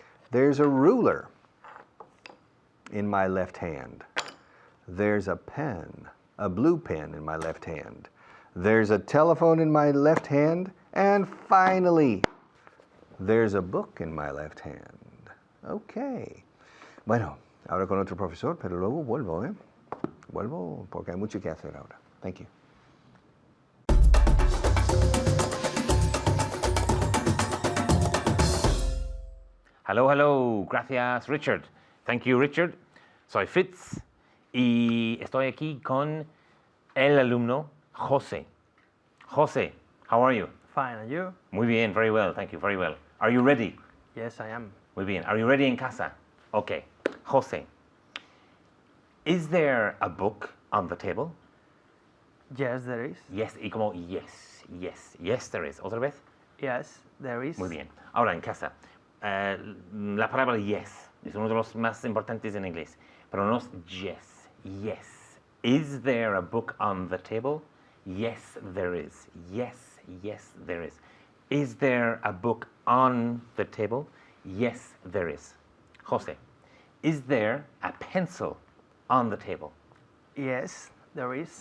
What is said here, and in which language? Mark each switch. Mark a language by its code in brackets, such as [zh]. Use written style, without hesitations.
[en] There's a ruler in my left hand. There's a pen, a blue pen in my left hand. There's a telephone in my left hand. And finally, there's a book in my left hand. Okay. [es] Bueno, ahora con otro profesor, pero luego vuelvo, ¿eh? Vuelvo porque hay mucho que hacer ahora. [en] Thank you. Hello, hello. [es] Gracias, [en] Richard. Thank you, Richard. [es] Soy Fitz y estoy aquí con el alumno José. [en] José, how are you? Fine, and you? [es] Muy bien, [en] very well. Thank you, very well. Are you ready? Yes, I am. [es] Muy bien. [en] Are you ready [es] en casa? [en] Okay. José, is there a book on the table? Yes, there is. Yes, [es] y como [en] yes, yes, yes there is. [es] ¿Otra vez? [en] Yes, there is. [es] Muy bien. Ahora en casa. La palabra yes es uno de los más importantes en inglés, pero no es yes, yes. [en] Is there a book on the table? Yes, there is. Yes, yes, there is. Is there a book on the table? Yes, there is. José, is there a pencil on the table? Yes, there is.